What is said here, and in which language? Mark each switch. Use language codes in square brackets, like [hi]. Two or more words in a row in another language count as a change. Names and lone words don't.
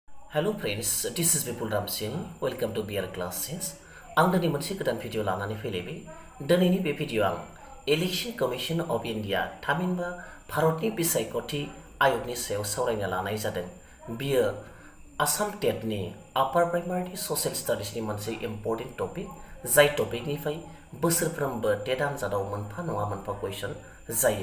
[en] Hello friends, this is Vipul Ram Singh. Welcome to BR Classes. [brx] आं दिनै मोनसे गोदान भिडिअ लानानै फैलायबाय। दिनैनि बे भिडिअ आं [en] Election Commission of India [brx] थामहिनबा भारतनि बिसायख'थि आय'गनि सायाव सावरायनो लानाय जादों। बियो आसाम टेटनि [en] upper primary social studiesनि [brx] मोनसे [en] important topic, [brx] जाय टपिकनिफ्राय बोसोरफ्रोमबो टेट आनजादाव मोनफा नङा मोनफा कुइसन जायो।